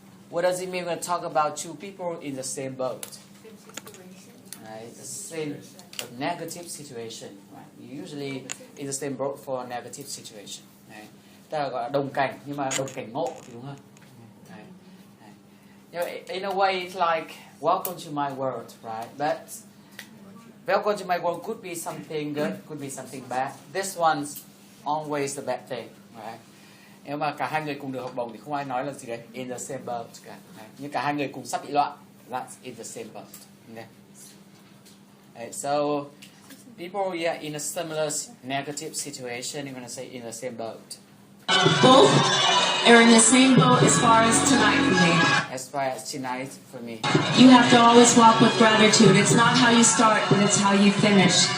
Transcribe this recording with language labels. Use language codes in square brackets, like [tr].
[en] What does it mean when we talk about two people in the same boat? right? The same negative situation, right? Usually it's the same boat for negative situation, right? [vi] Ta là gọi là đồng cảnh nhưng mà đồng cảnh ngộ thì đúng hơn. [en] Right? Right. You know, in a way, it's like welcome to my world, right? But welcome to my world could be something good, could be something bad. This one's always the bad thing, right? [vi] Nếu mà cả hai người cùng được học bổng thì không ai nói là gì đấy [en] in the same boat [vi] cả. Nhưng cả hai người cùng sắp bị loạn, [en] that's in the same boat. Okay. Right, so people in a similar negative situation, you're gonna say in the same boat. Both are in the same boat as far as tonight for me. As far as tonight for me. You have to always walk with gratitude. It's not how you start, but it's how you finish.